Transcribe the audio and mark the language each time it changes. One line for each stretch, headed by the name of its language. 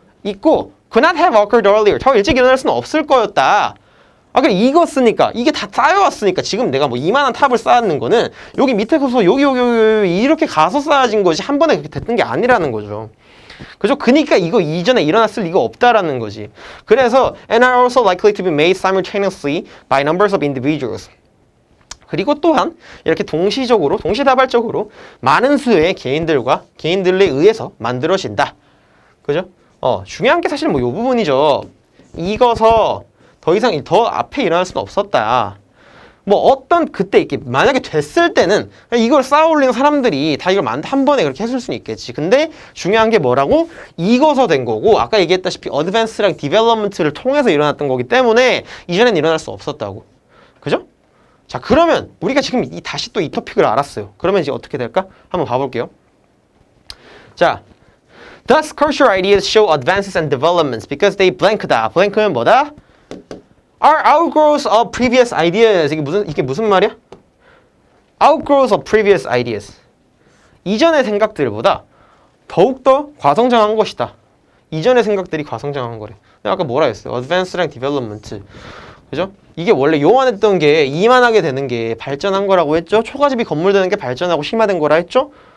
English: could not have occurred earlier.
Korean: 더 일찍 일어날 수는 없을 거였다. 그래 이거 쓰니까 이게 다 쌓여왔으니까 지금 내가 뭐 이만한 탑을 쌓는 거는 여기 밑에 가서 여기 이렇게 가서 쌓아진 것이 한 번에 그렇게 됐던 게 아니라는 거죠. 그죠? 그러니까 이거 이전에 일어났을 리가 없다라는 거지.
English: 그래서 and are also likely to be made simultaneously by numbers of individuals.
Korean: 그리고 또한 이렇게 동시다발적으로 많은 수의 개인들에 의해서 만들어진다. 그죠? 중요한 게 사실 뭐 이 부분이죠. 익어서 더 앞에 일어날 수는 없었다. 뭐 그때 이렇게 만약에 됐을 때는 이걸 쌓아 올리는 사람들이 다 이걸 한 번에 그렇게 했을 수는 있겠지. 근데 중요한 게 뭐라고? 익어서 된 거고 아까 얘기했다시피 어드밴스랑 디벨롭먼트를 통해서 일어났던 거기 때문에 이전엔 일어날 수 없었다고. 그죠? 자, 그러면 우리가 지금 다시 또 이 토픽을 알았어요. 그러면 이제 어떻게 될까? 한번 봐볼게요.
English: 자, Thus, cultural ideas show advances and developments because they blank다. blank는 뭐다? Are outgrowths of previous ideas.
Korean: 이게 무슨 말이야?
English: Outgrowths of previous ideas.
Korean: 이전의 생각들보다 더욱더 과성장한 것이다. 이전의 생각들이 과성장한 거래. 내가 아까 뭐라 했어요? Advance랑 Development. 그죠? 이게 원래 요만했던 게 이만하게 되는 게 발전한 거라고 했죠? 초가집이 건물 되는 게 발전하고 심화된 거라 했죠?